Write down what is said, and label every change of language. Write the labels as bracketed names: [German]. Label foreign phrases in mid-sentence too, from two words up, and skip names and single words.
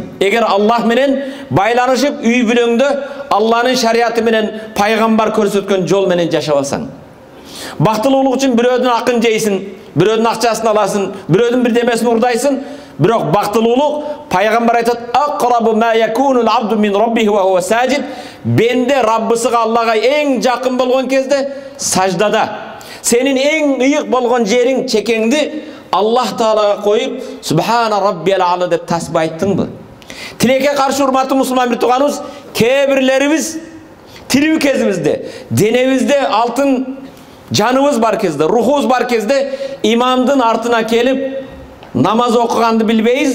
[Kyrgyz] Эгер Аллах менен байланышып, үй бүлөңдө Аллахнын шариаты менен, пайгамбар көрсөткөн жол менен жашабасаң. Бактылуулук үчүн бирөөдүн акын жейсиң, бирөөдүн акчасын аласың, бирөөдүн бирдемесин урдайсың, бирок бактылуулук, пайгамбар айтат: [Arabic] «أقرب ما يكون العبد من ربه وهو ساجد». [Kyrgyz] Бенде Раббысыга, Аллага эң жакын болгон кезде саждада. Сенин эң ыйык болгон жериң, чекеңди Аллах Таалага коюп, [Arabic] «سبحان ربي الأعلى» [Kyrgyz] деп тасбih айттыңбы? Тилекке каршы, урматтуу мусулман бир тууганыбыз, кээ-бирлерибиз тирүү кезибизде, денебизде алтын жаныбыз бар кезде, рухубуз бар кезде имамдын артына келип намаз окуганды билбейбиз.